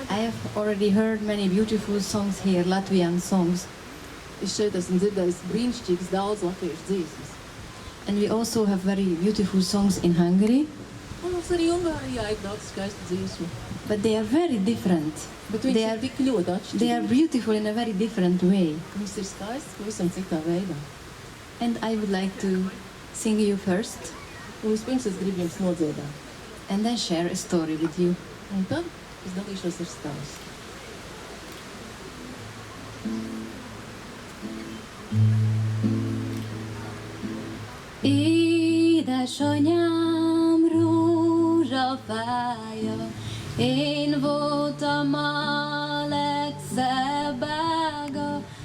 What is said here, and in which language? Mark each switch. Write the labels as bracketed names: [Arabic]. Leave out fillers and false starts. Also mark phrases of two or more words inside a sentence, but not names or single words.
[English] I have already heard many beautiful songs here, Latvian songs. [Latvian] Es šeit esmu dzirdējis brīnišķīgas daudz latviešu dziesmas. [English] And we also have very beautiful songs in Hungary. [Latvian] Un mums arī Ungārijā ir daudz skaistu dziesmu. [English] But they are very different. [Latvian] Bet viņas ir tik ļoti atšķirīgas. [English] They are beautiful in a very different way. [Latvian] Viņas ir skaistas pavisam citā veidā. [English] And I would like to sing you first. [Latvian] Un vispirms es gribu jums nodziedāt. [English] And then share a story with you. [Latvian] Un tad es dalīšos ar stāstu. [Hungarian] Édesanyám rózsafája, én voltam a legszebb ága.